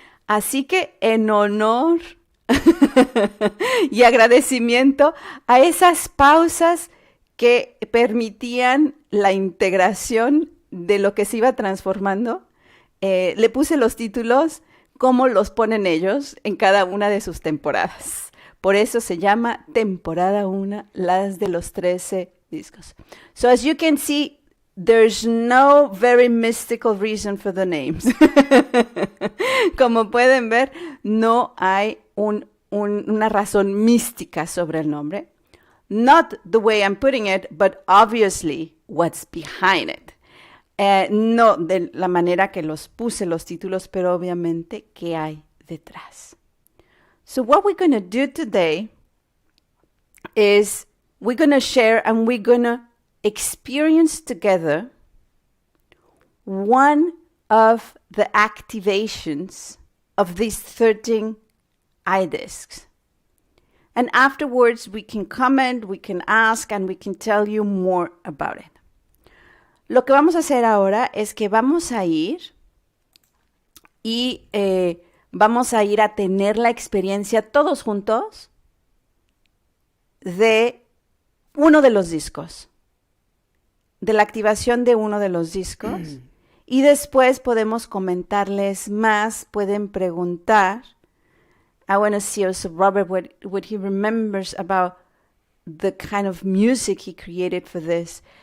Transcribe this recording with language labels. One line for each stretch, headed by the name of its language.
Spanish: Así que en honor y agradecimiento a esas pausas que permitían la integración de lo que se iba transformando, le puse los títulos como los ponen ellos en cada una de sus temporadas. Por eso se llama temporada 1, las de los 13 discos.
English: So as you can see, there's no very mystical reason for the names.
Spanish: Como pueden ver, no hay una razón mística sobre el nombre.
English: Not the way I'm putting it, but obviously what's behind it.
Spanish: No de la manera que los puse los títulos, pero obviamente qué hay detrás.
English: So what we're going to do today is we're going to share and we're going to experience together one of the activations of these 13 iDisks. And afterwards, we can comment, we can ask, and we can tell you more about it.
Spanish: Lo que vamos a hacer ahora es que vamos a ir y vamos a ir a tener la experiencia todos juntos de uno de los discos, de la activación de uno de los discos. Y después podemos comentarles más, pueden preguntar.
English: I want to see also Robert what he remembers about the kind of music he created for this.